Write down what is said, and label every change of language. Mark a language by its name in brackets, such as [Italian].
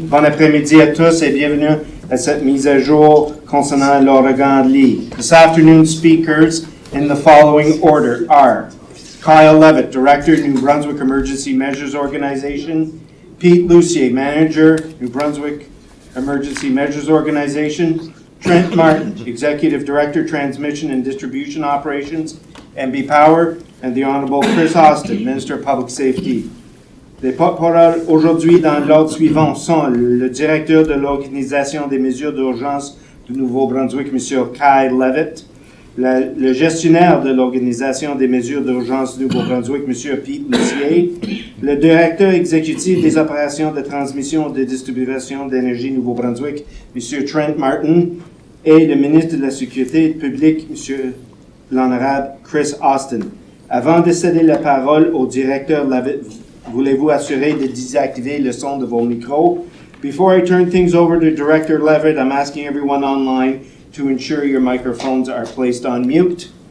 [French] Bon après-midi à tous et bienvenue à cette mise à jour concernant l'ouragan Lee. [English] This afternoon's speakers in the following order are Kyle Levitt, Director, New Brunswick Emergency Measures Organization; Pete Lucier, Manager, New Brunswick Emergency Measures Organization; Trent Martin, Executive Director, Transmission and Distribution Operations, MB Power; and the Honorable Chris Austin, Minister of Public Safety. [French] Les porte-paroles aujourd'hui dans l'ordre suivant sont le directeur de l'Organisation des mesures d'urgence du Nouveau-Brunswick, M. Kyle Levitt, le gestionnaire de l'Organisation des mesures d'urgence du Nouveau-Brunswick, M. Pete Lucier, le directeur exécutif des opérations de transmission et de distribution d'énergie Nouveau-Brunswick, M. Trent Martin, et le ministre de la Sécurité publique, M. l'Honorable Chris Austin. Avant de céder la parole au directeur Levitt, voulez-vous assurer de désactiver le son de vos micros? [English] Before I turn things over to Director Levitt, I'm asking everyone online to ensure your microphones are placed on mute.